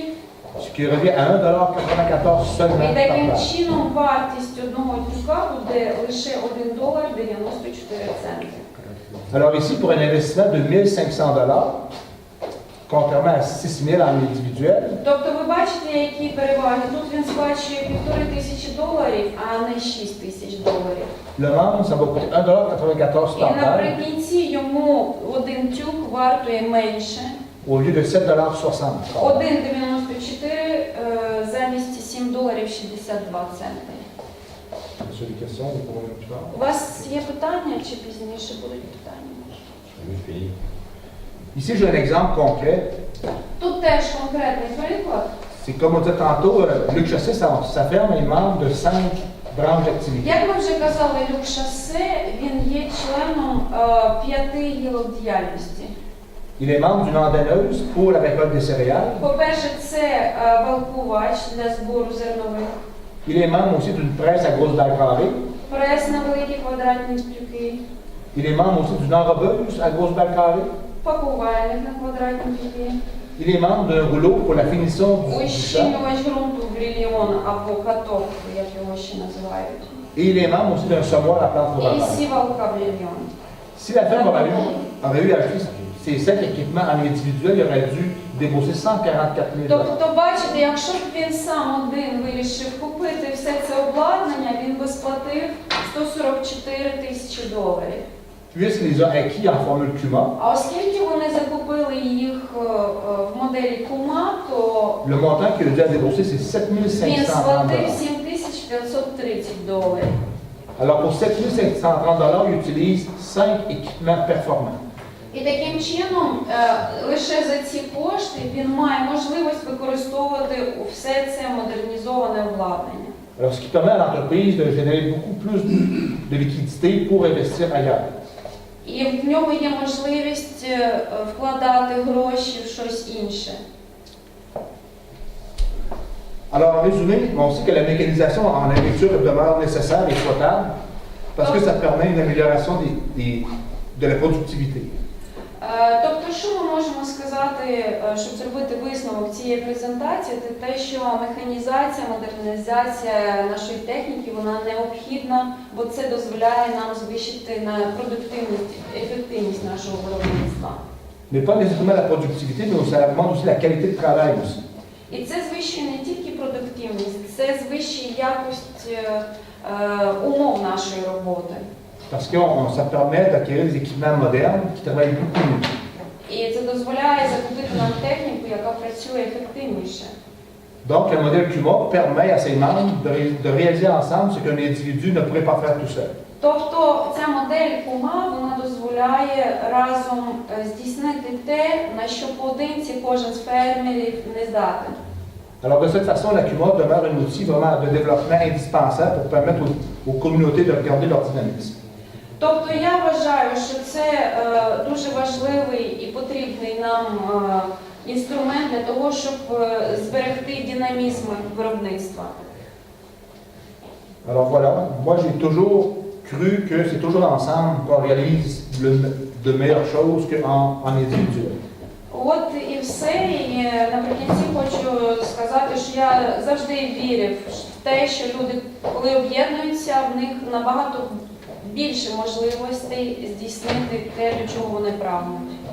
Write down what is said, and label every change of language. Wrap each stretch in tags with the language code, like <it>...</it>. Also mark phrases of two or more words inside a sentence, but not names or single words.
<fr>Ce qui revient à $1,94</fr> <uk>І</uk> <fr>seulement par</fr> <uk>таким</uk> <fr>balle.</fr> <uk>чином вартість одного тюка буде лише $1,94.</uk> <fr>Alors ici, pour un investissement de $1,500, contrairement à $6,000 en individuel,</fr> <uk>Тобто ви бачите, які переваги. Тут він сплачує $1500, а не $6000.</uk> <fr>le membre, ça va coûter $1,94</fr> <uk>І</uk> <fr>par balle</fr> <uk>наприкінці йому один тюк вартує менше.</uk> <fr>au lieu de $7,60.</fr> <uk>$1,94 замість $7,62.</uk> <fr>Sur les questions, vous pourrez plus tard.</fr> <uk>У вас є питання чи пізніше будуть питання?</uk> <fr>Ici, j'ai un exemple concret.</fr> <uk>Тут теж конкретний приклад.</uk> <fr>C'est comme on disait tantôt, Luc Chassé, sa ferme est membre de 5 branches d'activité.</fr> <uk>Як ми вже казали, Люк Шасе, він є членом 5 гілок діяльності.</uk> <fr>Il est membre d'une andonneuse pour la récolte des céréales.</fr> <uk>По-перше, це валкувач для збору зернових,</uk> <fr>Il est membre aussi d'une presse à grosse dalle carrée.</fr> <uk>прес на великі квадратні тюки,</uk> <fr>Il est membre aussi d'une enrobeuse à grosse dalle carrée.</fr> <uk>пакувальник на квадратні тюки,</uk> <fr>Il est membre d'un rouleau pour la finition du champ.</fr> <uk>ущільнювач ґрунту грильйон або каток, як його ще називають,</uk> <fr>Et il est membre aussi d'un semoir à plante</fr> <uk>і</uk> <fr>fourragère.</fr> <uk>сівалка грильйон.</uk> <fr>Si la ferme aurait eu à acheter ces 5 équipements en individuel, il aurait dû débourser $144,000.</fr> <uk>Тобто, бачите, якщо б він сам один вирішив купити все це обладнання, він би сплатив $144,000.</uk> <fr>Puisqu'il les a acquis en formule CUMA,</fr> <uk>А оскільки вони закупили їх в моделі кума, то</uk> <fr>le montant qu'il a dû à débourser, c'est</fr> <uk>він сплатив</uk> <fr>$7,530.</fr> <uk>$7,530.</uk> <fr>Alors pour $7,530, il utilise 5 équipements performants.</fr> <uk>І таким чином лише за ці кошти він має можливість використовувати все це модернізоване обладнання.</uk> <fr>Alors, ce qui permet à l'entreprise de générer beaucoup plus de liquidités pour investir ailleurs.</fr> <uk>І в нього є можливість вкладати гроші в щось інше.</uk> <fr>Alors, en résumé, on sait que la mécanisation en agriculture demeure nécessaire et souhaitable parce que ça permet une amélioration de la productivité.</fr> <uk>Тобто, що ми можемо сказати, щоб зробити висновок цієї презентації, це те, що механізація, модернізація нашої техніки, вона необхідна, бо це дозволяє нам звищити на продуктивність, ефективність нашого виробництва.</uk> <fr>Mais pas nécessairement la productivité, mais ça augmente aussi la qualité de travail aussi.</fr> <uk>І це звищує не тільки продуктивність, це звищує якість умов нашої роботи.</uk> <fr>Parce que ça permet d'acquérir des équipements modernes qui travaillent beaucoup mieux.</fr> <uk>І це дозволяє закупити нам техніку, яка працює ефективніше.</uk> <fr>Donc, le modèle CUMA permet à ses membres de réaliser ensemble ce qu'un individu ne pourrait pas faire tout seul.</fr> <uk>Тобто ця модель КУМА, вона дозволяє разом здійснити те, на що поодинці кожен з фермерів не здатен.</uk> <fr>Alors, de cette façon, la CUMA demeure un outil vraiment de développement indispensable pour permettre aux communautés de regarder leur dynamisme.</fr> <uk>Тобто я вважаю, що це дуже важливий і потрібний нам інструмент для того, щоб зберегти динамізм виробництва.</uk> <fr>Alors voilà, moi j'ai toujours cru que c'est toujours ensemble qu'on réalise de meilleures choses qu'en individuel.</fr> <uk>От і все. І наприкінці хочу сказати, що я завжди вірив в те, що люди, коли об'єднуються, в них набагато більше можливостей здійснити те, до чого вони прагнуть.</uk>